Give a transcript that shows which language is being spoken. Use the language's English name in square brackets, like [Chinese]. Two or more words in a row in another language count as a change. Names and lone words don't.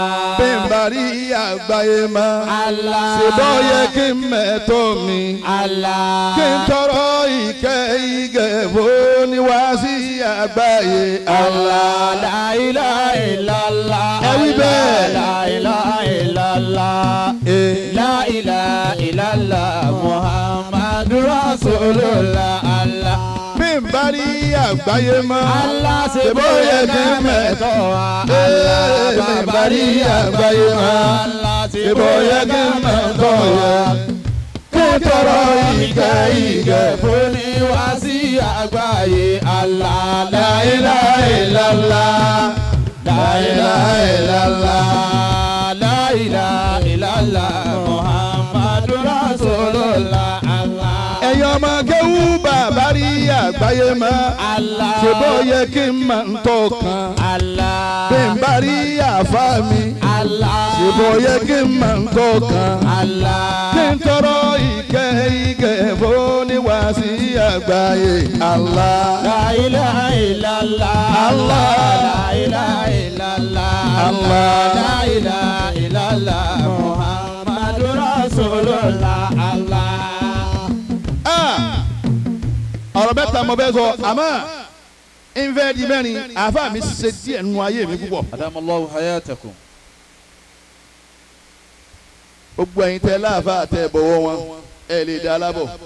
[Yoruba] bí n bá rí àgbáyé mọ́. Allah ìbòye kí n mẹ́tọ́ mi. Allah kí n tọrọ ìkẹ́ fún ni wá sí àgbáyé Allah. [Arabic] لا إله إلا الله. [Yoruba] ẹ wí bẹ́ẹ̀. [Arabic] لا إله إلا الله. لا إله إلا الله. محمد رسول الله. الله. [Yoruba] bí n bá rí àgbáyé mọ́. Allah ṣe ìbòye kí n mẹ́tọ́. bí n bá rí àgbáyé mọ́. Allah ṣe ìbòye kí n mẹ́tọ́ yẹ. kí n tọrọ ìkẹ́ fún ni wá sí àgbáyé Allah. [Arabic] لا إله إلا الله. لا إله إلا الله. لا إله إلا الله. محمد رسول الله. الله. [Yoruba] ẹ̀yin ọmọ kéwú bàbá rí àgbáyé mọ́. Allah. ṣèbó yẹ kí n máa ń tọ́ kan. Allah. bí n bá rí àfa mi. Allah. ṣèbó yẹ kí n máa ń tọ́ kan. Allah. kí n tọrọ ìkẹ́ fún ni wá sí àgbáyé Allah. [Arabic] لا إله إلا الله. Allah. لا إله إلا الله. Allah. لا إله إلا الله. محمد رسول الله. الله. [Yoruba] ọ̀rọ̀ mẹ́ta mo bẹ́ sọ àmọ́ nfẹ́ di mẹ́rin àfa mi ṣe díẹ̀ nínú ayé mi púpọ̀. [Arabic] أدام الله حياتكم. [Yoruba] gbogbo ẹ̀yin tẹ́ láàfà tẹ́ bọ̀wọ̀ wọn ẹ lè dá alábọ̀.